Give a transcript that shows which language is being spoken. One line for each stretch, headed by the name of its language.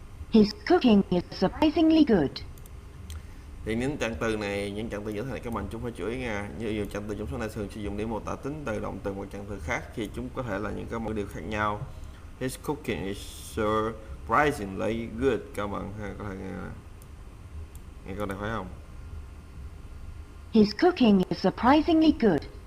English: His cooking is surprisingly good.
Vietnamese: Thì những trạng từ này, những trạng từ như thế này các bạn chúng phải chú ý nha. Như nhiều trạng từ trong số này thường sử dụng để mô tả tính từ động từ một trạng từ khác khi chúng có thể là những cái một điều khác nhau.
English: His cooking is surprisingly good
Vietnamese: các bạn ha, có thể nghe câu này phải không?
English: His cooking is surprisingly good.